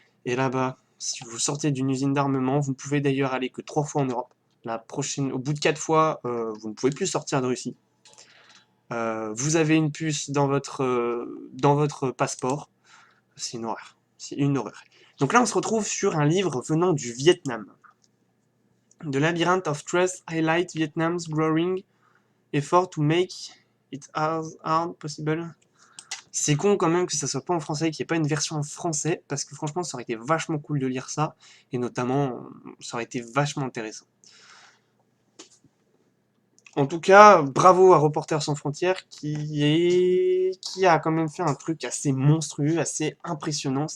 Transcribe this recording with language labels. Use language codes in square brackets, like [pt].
[fr] Et là-bas, si vous sortez d'une usine d'armement, vous ne pouvez d'ailleurs aller que 3 fois en Europe. Au bout de 4 fois, vous ne pouvez plus sortir de Russie. Vous avez une puce dans votre passeport. C'est une horreur. C'est une horreur. Donc là, on se retrouve sur un livre venant du Vietnam. [en] The Labyrinth of Trust highlight Vietnam's growing effort to make it as hard possible. [fr] C'est con quand même que ça soit pas en français, qu'il n'y ait pas une version en français, parce que franchement, ça aurait été vachement cool de lire ça, et notamment, ça aurait été vachement intéressant. En tout cas, bravo à Reporters sans frontières, qui a quand même fait un truc assez monstrueux, assez impressionnant.